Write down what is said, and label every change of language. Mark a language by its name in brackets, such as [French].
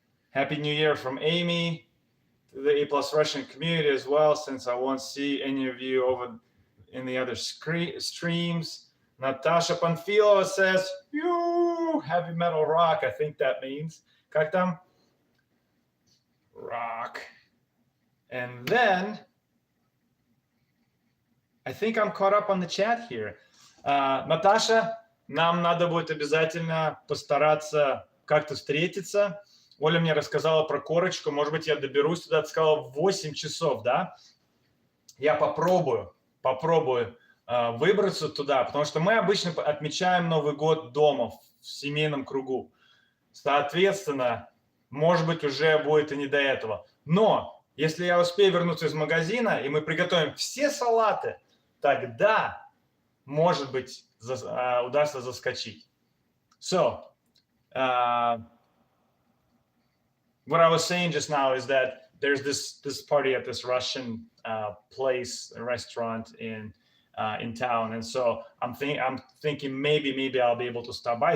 [English] Happy New Year from Amy. To the A+ Russian community as well, since I won't see any of you over in the other streams. Natasha Panfilova says, you heavy metal rock. I think that means. [Russian] Как там? [English] Rock. And then I think I'm caught up on the chat here. [Russian] Natasha, нам надо будет обязательно постараться как-то встретиться. Оля мне рассказала про корочку. Может быть, я доберусь туда. Ты сказала в 8 часов, да? Я попробую выбраться туда, потому что мы обычно отмечаем Новый год дома, в семейном кругу. Соответственно, может быть, уже будет и не до этого. Но если я успею вернуться из магазина, и мы приготовим все салаты, тогда, может быть, удастся заскочить. [English] So, what I was saying just now is that there's this party at this Russian place, a restaurant in town, and so I'm thinking maybe I'll be able to stop by.